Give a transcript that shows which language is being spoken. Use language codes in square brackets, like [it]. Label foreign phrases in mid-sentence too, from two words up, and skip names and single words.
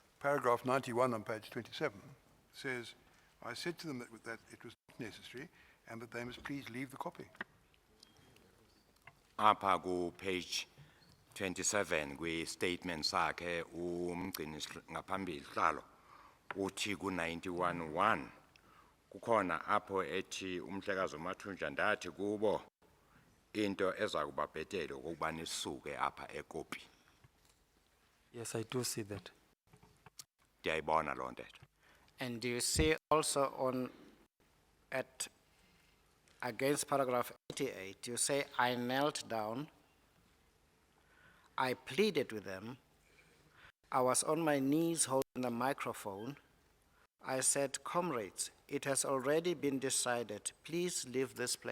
[en] paragraph 91 on page 27 says, I said to them that it was not necessary and that they must please leave the copy. [xh] Apha ku page 27 kwi statement sakhe umgcini ngaphambili hlalo uthi ku 91:1 kukhona apho ethi umhlekazi uMathunjwa ndathi kubo into eza kuba bhetele ukuba nisuke apha ekopi. [en] Yes, I do see that. [xh] Ndiyayibona loo nto. [en] And do you see also against paragraph 88, you say, I knelt down, I pleaded with them, I was on my knees holding the microphone, I said, comrades, it has already been decided, please leave this place.